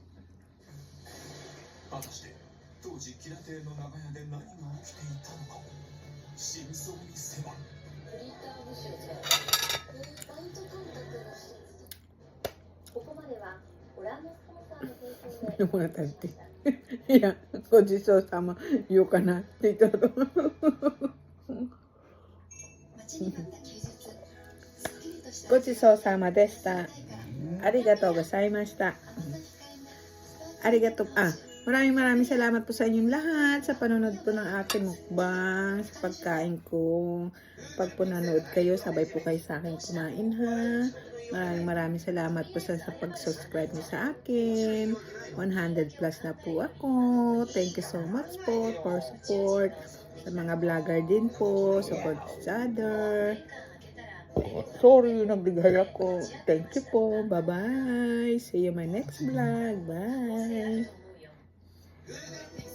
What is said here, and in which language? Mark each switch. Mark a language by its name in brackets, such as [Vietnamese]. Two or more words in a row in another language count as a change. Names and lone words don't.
[Japanese] 果たして当時吉良邸の長屋で何が起きていたのか、真相に迫る。フリーター部署じゃバイト感覚らしい。ここまではご覧のスポンサーの提供で [Filipino] Yung mga tante. Yeah. [Japanese] ごちそうさま. [Filipino] Yuka na. Dito. [Japanese] 待ちに待った休日、すっきりとしたごちそうさまでした。ありがとうございました. Arigatou. [Filipino] Maraming salamat po sa inyong lahat sa panonood po ng aking mukbang, sa pagkain ko. Pag po nanood kayo, sabay po kayo sa akin kumain ha. Maraming salamat po sa pag-subscribe niyo sa akin. 100 plus na po ako. [English] Thank you so much po for support. [Filipino] Sa mga vlogger din po, [English] support each other. [Filipino] Sorry, nagdighay ako. [English] Thank you [Filipino] po. Bye-bye. [English] See you in my next vlog. Bye.